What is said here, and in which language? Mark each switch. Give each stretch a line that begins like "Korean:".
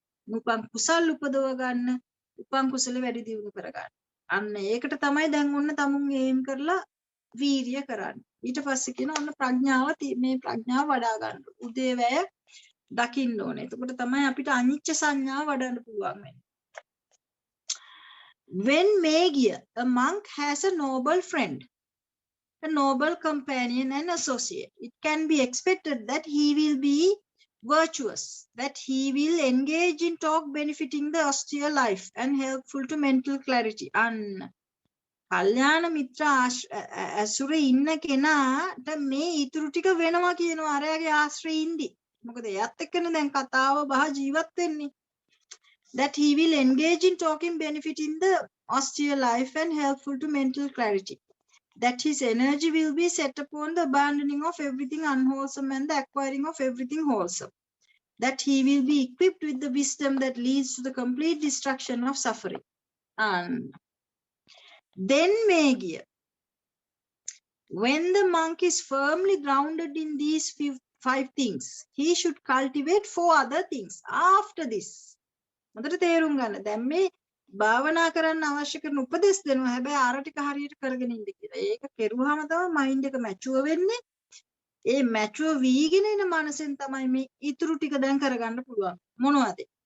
Sinhala: නූපන් කුසල් උපදව ගන්න. උපන් කුසල වැඩි දියුණු කරගන්න. අන්න ඒකට තමයි දැන් ඔන්න තමුන් ඒම් කරලා වීර්ය කරන්නේ. ඊට පස්සේ කියන ඔන්න ප්‍රඥාව මේ ප්‍රඥාව වඩා ගන්න. උදේවැය දකින්න ඕනේ. එතකොට තමයි අපිට අනිච්ච සංඥාව වඩන්න පුළුවන් වෙන්නේ.
English: When Mehgiya, a monk has a noble friend, a noble companion and associate, it can be expected that he will be virtuous, that he will engage in talk benefiting the austere life and helpful to mental clarity.
Sinhala: කල්යාණ මිත්‍ර ඇසුරේ ඉන්න කෙනාට මේ ඊතුරු ටික වෙනවා කියනවා අරයාගේ ආශ්‍රයේ ඉඳි. මොකද එයාත් එක්කනේ දැන් කතාව බහ ජීවත් වෙන්නේ.
English: That he will engage in talking benefiting the austere life and helpful to mental clarity. That his energy will be set upon the abandoning of everything unwholesome and the acquiring of everything wholesome. That he will be equipped with the wisdom that leads to the complete destruction of suffering. And then Mehgiya, when the monk is firmly grounded in these five things, he should cultivate four other things after this.
Sinhala: මොකට තේරුම් ගන්න. දැන් මේ භාවනා කරන්න අවශ්‍ය කරන උපදෙස් දෙනවා. හැබැයි අර ටික හරියට කරගෙන ඉන්න කියලා. ඒක කෙරුවාම තමයි මයින්ඩ් එක මැචුවර් වෙන්නේ. ඒ මැචුවර් වීගෙන එන මනසෙන් තමයි මේ ඊතුරු ටික දැන් කරගන්න පුළුවන්. මොනවද?